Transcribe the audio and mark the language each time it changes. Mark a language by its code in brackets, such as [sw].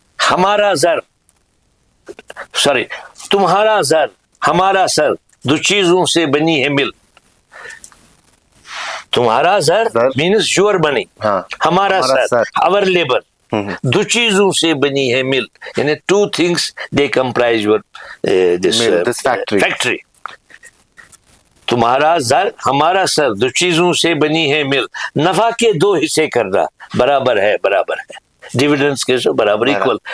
[ur] ہمارا زر سوری تمہارا زر ہمارا سر دو چیزوں سے بنی ہے مل. تمہارا زر [en] means your money, [ur] ہمارا سر [en] our labor، [ur] دو چیزوں سے بنی ہے مل. [en] یعنی two things they comprise your this factory. [ur] تمہارا زر ہمارا سر، دو چیزوں سے بنی ہے مل، نفع کے دو حصے کرنا برابر ہے برابر ہے. Dividends کے برابر equal.